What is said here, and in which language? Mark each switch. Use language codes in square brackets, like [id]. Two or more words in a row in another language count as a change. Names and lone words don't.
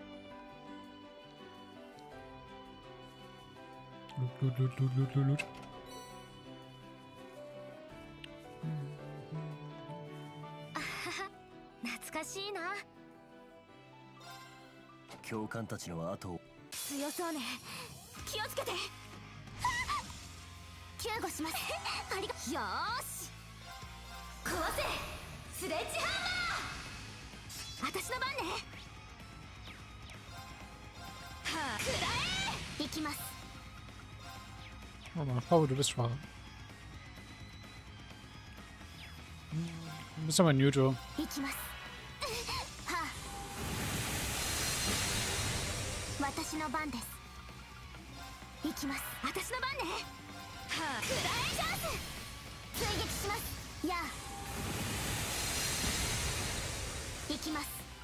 [en] Loot. [ja] 懐かしいな。教官たちの後を。強そうね。気をつけて。救護します。ありが。よーし。壊せ。スレッジハンマー。私の番ね。はあ、くらえ。行きます。 [de] Oh man, Frau, du bist schwach. Du bist aber neutral. [ja] 行きます。はあ、私の番です。行きます。私の番ね。はあ、くらえチャンス。追撃します。やあ。行きます。